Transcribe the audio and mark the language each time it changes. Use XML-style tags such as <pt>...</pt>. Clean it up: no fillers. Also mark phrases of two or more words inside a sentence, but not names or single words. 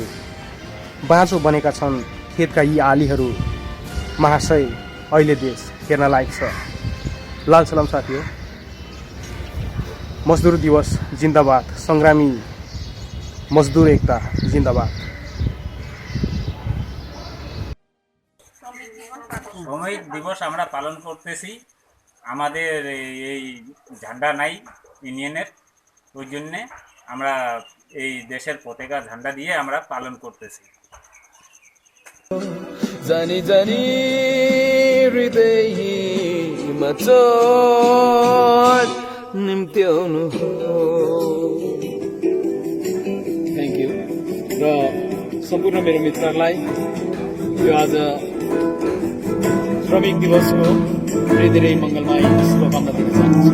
<ne>बाँझो बनेका छन् खेतका यी आलीहरू। महाशय, अहिले देश हेर्न लायक छ। लाल सलाम साथी हो। मजदुर दिवस जिन्दाबाद। सङ्ग्रामी मजदुर एकता जिन्दाबाद।</ne> <bn>শ্রমিক দিবস আমরা পালন করতেছি। আমাদের এই ঝান্ডা নাই ইউনিয়নের, ওই জন্যে আমরা এই দেশের পতাকা ঝান্ডা দিয়ে আমরা পালন করতেছি।</bn> <ne>जानि जानि हृदयमा चोट निम्त्याउनु हो।</ne> <en>Thank you.</en> <ne>र सम्पूर्ण मेरो मित्रहरूलाई यो आज श्रमिक दिवस हो, धेरै धेरै मङ्गलमय शुभकामना दिन चाहन्छु।</ne>